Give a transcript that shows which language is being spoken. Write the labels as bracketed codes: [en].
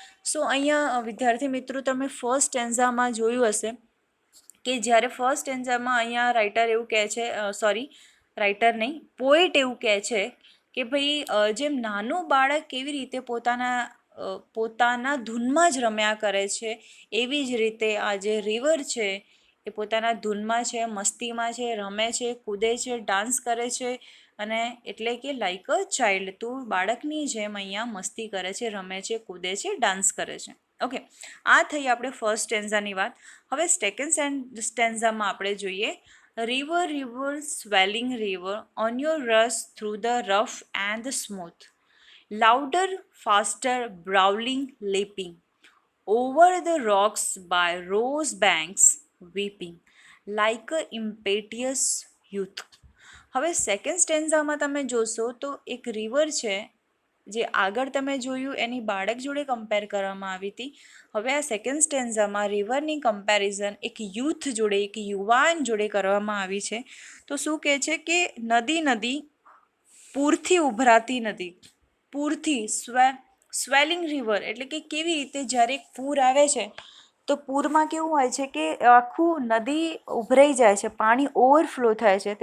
[gu] સો અહીંયા વિદ્યાર્થી મિત્રો તમે ફર્સ્ટ સ્ટેન્ઝામાં જોયું હશે કે જ્યારે ફર્સ્ટ સ્ટેન્ઝામાં અહીંયા રાઇટર એવું કહે છે, રાઇટર નહીં, પોએટ એવું કહે છે કે ભાઈ જેમ નાનું બાળક કેવી રીતે પોતાના ધૂનમાં જ રમ્યા કરે છે, એવી જ રીતે આ જે રિવર છે એ પોતાના ધૂનમાં છે, મસ્તીમાં છે, રમે છે, કૂદે છે, ડાન્સ કરે છે, અને એટલે કે [en] like a child, [gu] તું બાળકની જેમ અહીંયા મસ્તી કરે છે, રમે છે, કૂદે છે, ડાન્સ કરે છે. ઓકે, આ થઈ આપણે ફર્સ્ટ સ્ટેન્ઝાની વાત. હવે સેકન્ડ સ્ટેન્ઝામાં આપણે જોઈએ, [en] river river swelling river on your rush through the rough and the smooth, louder faster brawling leaping over the rocks by rose banks weeping like a impetuous youth. [gu] હવે second સ્ટેન્ઝામાં તમે જોશો તો એક river છે જે આગળ તમે જોયું એની બાળક જોડે કમ્પેર કરવામાં આવી હતી. હવે આ સેકન્ડ સ્ટેન્ઝામાં રિવરની કમ્પેરિઝન એક યુથ જોડે, એક યુવાન જોડે કરવામાં આવી છે. તો શું કહે છે કે નદી પૂરથી ઉભરાતી નદી, પૂરથી સ્વેલિંગ રિવર એટલે કે કેવી રીતે જ્યારે એક પૂર આવે છે તો પૂરમાં કેવું હોય છે કે આખું નદી ઉભરાઈ જાય છે, પાણી ઓવરફ્લો થાય છે.